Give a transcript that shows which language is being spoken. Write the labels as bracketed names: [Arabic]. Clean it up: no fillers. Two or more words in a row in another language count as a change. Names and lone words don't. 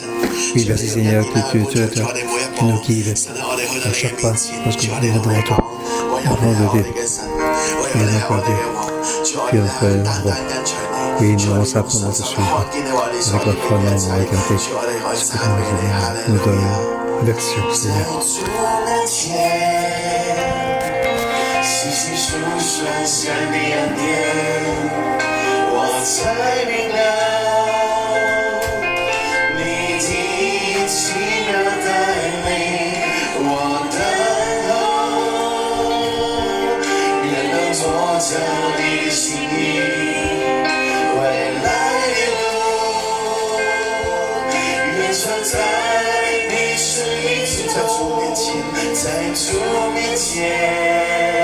[French] Oui, merci Seigneur, que tu nous guides à chaque pas lorsque nous venons devant toi. Au nom de Dieu. Oui, notre Dieu. Tu es notre roi. Oui, nous allons simplement te suivre. Avec la foi, nous allons regarder ce que tu nous donnes l'action, Seigneur. [Chinese] 细细数算神的恩典，我才明了你的奇妙带领，我等候，愿能做着你的心意，未来的路，愿穿在你旨意，在主面前，在主面前。